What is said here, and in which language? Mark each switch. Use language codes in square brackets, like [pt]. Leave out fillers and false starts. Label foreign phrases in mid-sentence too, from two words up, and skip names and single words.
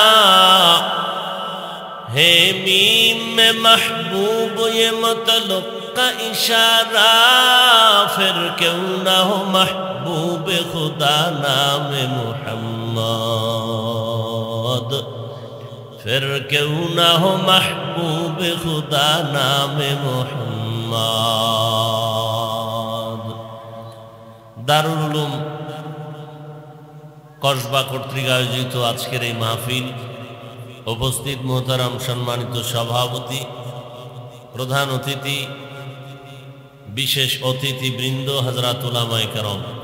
[ur] ہے میم میں محبوب یہ مطلق کا اشارہ پھر کیوں نہ ہو محبوب خدا نام محمد پھر کیوں نہ ہو محبوب خدا نام محمد [bn] দারুল উলুম কসবা কর্তৃক আয়োজিত আজকের এই মাহফিল উপস্থিত মোহতারাম সম্মানিত সভাপতি প্রধান অতিথি বিশেষ অতিথিবৃন্দ হযরত উলামায়ে কেরাম